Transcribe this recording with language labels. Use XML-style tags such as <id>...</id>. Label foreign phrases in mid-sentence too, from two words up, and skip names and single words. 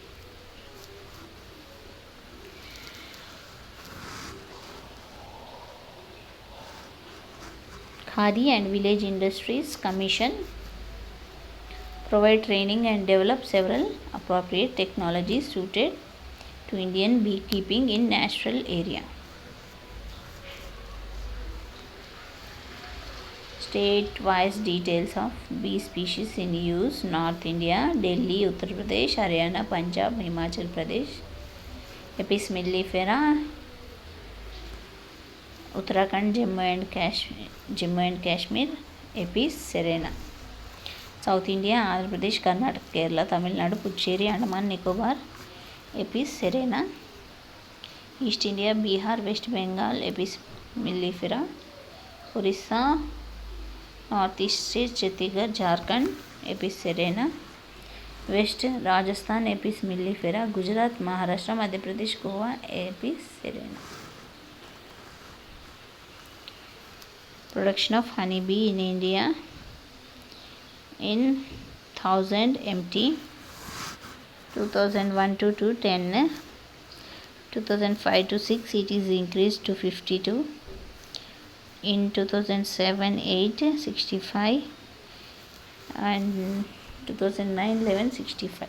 <en>Khadi and Village Industries Commission provide training and develop several appropriate technologies suited to Indian beekeeping in natural area. State-wise details of bee species in use: North India, Delhi, Uttar Pradesh, Haryana, Punjab, Himachal Pradesh. Apis mellifera, Uttarakhand, Jammu and Kashmir. Apis serena. South India, Andhra Pradesh, Karnataka, Kerala, Tamil Nadu, Puducherry, Andaman Nicobar. Apis serena. East India, Bihar, West Bengal. Apis mellifera. Orissa, North East States, Chhattisgarh, Jharkhand. Apis serena. West Rajasthan, Apis mellifera. Gujarat, Maharashtra, Madhya Pradesh, Goa. Apis serena. Production of honeybee in India in 1000 MT, 2001 to 210, 2005 to 6 it is increased to 52, in 2007 8 65, and 2009 11 65.</en>